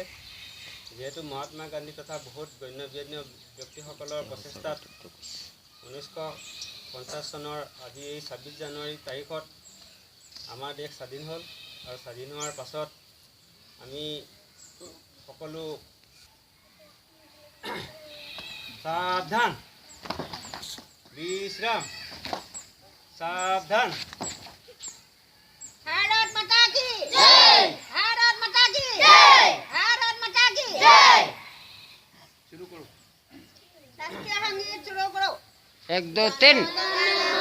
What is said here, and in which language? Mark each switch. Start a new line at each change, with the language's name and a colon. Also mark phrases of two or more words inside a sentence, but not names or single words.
Assamese: যেহেতু মহাত্মা গান্ধী তথা বহুত গণ্যমান্য ব্যক্তিসকলৰ প্ৰচেষ্টাত 1950 চনৰ আজি এই 26 জানুৱাৰী তাৰিখত আমাৰ দেশ স্বাধীন হ'ল আৰু স্বাধীন হোৱাৰ পাছত আমি সকলো সাবধান বিশ্রাম সাবধান।
Hindi: भारत माता की जय, भारत माता की जय, भारत माता की जय। शुरू करो। राष्ट्रीय संगीत शुरू करो। 1 2 3